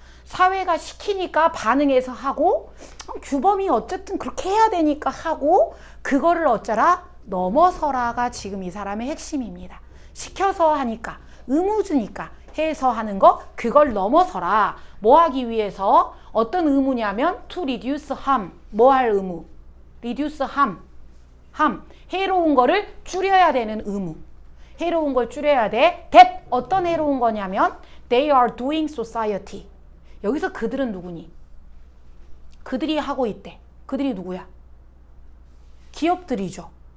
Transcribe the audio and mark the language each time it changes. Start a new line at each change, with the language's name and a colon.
Korean: 사회가 시키니까 반응해서 하고, 규범이 어쨌든 그렇게 해야 되니까 하고, 그거를 어쩌라? 넘어서라가 지금 이 사람의 핵심입니다. 시켜서 하니까, 의무주니까 해서 하는 거, 그걸 넘어서라. 뭐 하기 위해서? 어떤 의무냐면
English: to reduce harm.
Korean: 뭐 할 의무?
English: reduce harm.
Korean: 해로운 거를 줄여야 되는 의무. 해로운 걸 줄여야 돼. that 어떤 해로운 거냐면
English: They are doing society.
Korean: 여기서 그들은 누구니? 그들이 하고 있대. 그들이 누구야? 기업들이죠.